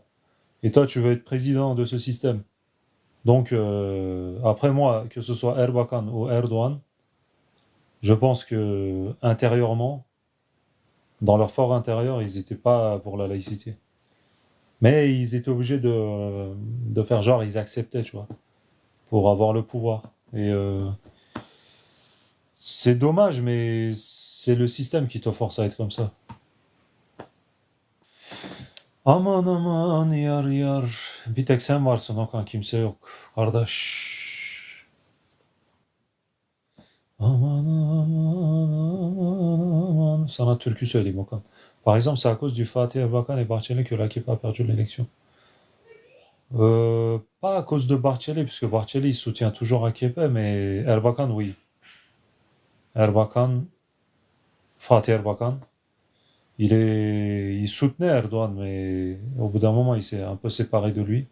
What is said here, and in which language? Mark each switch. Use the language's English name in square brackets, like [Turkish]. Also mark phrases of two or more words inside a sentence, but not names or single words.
[French] Et toi, tu veux être président de ce système. Donc, après moi, que ce soit Erbakan ou Erdogan, je pense que intérieurement, dans leur fort intérieur, ils n'étaient pas pour la laïcité. Mais ils étaient obligés de faire genre, ils acceptaient, tu vois, pour avoir le pouvoir. Et c'est dommage, mais c'est le système qui te force à être comme ça. [Turkish] Aman aman yar yar. Bir tek sen varsın Okan, kimse yok. Kardeş. Aman aman aman. Sana türkü söyleyeyim Okan. [French] Par exemple, c'est à cause du Fatih Erbakan et Bahçeli que l'AKP a perdu l'élection. Pas à cause de Barthélémy, puisque Barthélémy il soutient toujours AKP, mais Erbakan, oui. Erbakan, Fatih Erbakan, il soutenait Erdogan, mais au bout d'un moment, il s'est un peu séparé de lui.